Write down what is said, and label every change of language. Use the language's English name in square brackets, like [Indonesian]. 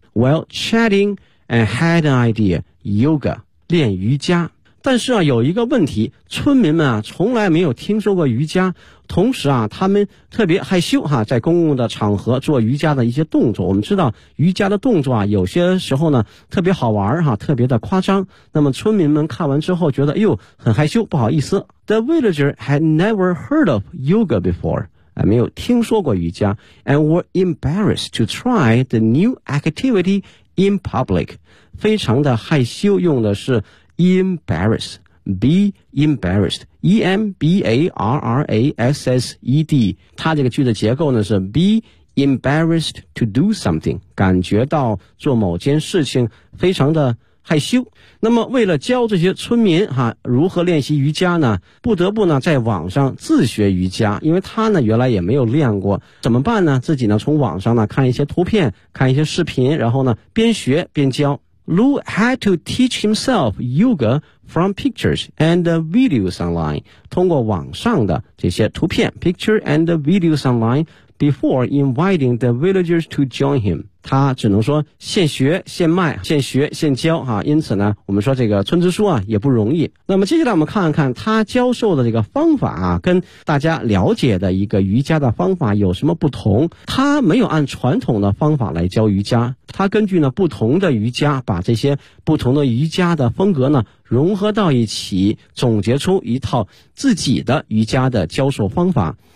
[English] Well, chatting and had an idea, yoga, [Chinese] 练瑜伽。但是啊，有一个问题，村民们啊，从来没有听说过瑜伽，同时啊，他们特别害羞哈，在公共的场合做瑜伽的一些动作。我们知道瑜伽的动作啊，有些时候呢，特别好玩哈，特别的夸张。那么村民们看完之后觉得，哎呦，很害羞，不好意思。 [English] The villager had never heard of yoga before. [Chinese] 没有听说过瑜伽 [English] and were embarrassed to try the new activity in public. [Chinese] 非常的害羞，用的是 embarrassed, be embarrassed, E-M-B-A-R-R-A-S-S-E-D. 它这个句的结构呢是 [English] be embarrassed to do something, [Chinese] 感觉到做某件事情非常的害羞。那么为了教这些村民哈如何练习瑜伽呢，不得不呢在网上自学瑜伽，因为他呢原来也没有练过，怎么办呢，自己呢从网上呢看一些图片，看一些视频，然后呢边学边教。 [English] Lu had to teach himself yoga from pictures and videos online， [Chinese] 通过网上的这些图片 [English] picture and videos online before inviting the villagers to join him。 [Chinese] 他只能说现学现卖，现学现教哈、啊。因此呢，我们说这个村支书啊也不容易。那么接下来我们看一看他教授的这个方法啊，跟大家了解的一个瑜伽的方法有什么不同？他没有按传统的方法来教瑜伽，他根据呢不同的瑜伽，把这些不同的瑜伽的风格呢融合到一起，总结出一套自己的瑜伽的教授方法。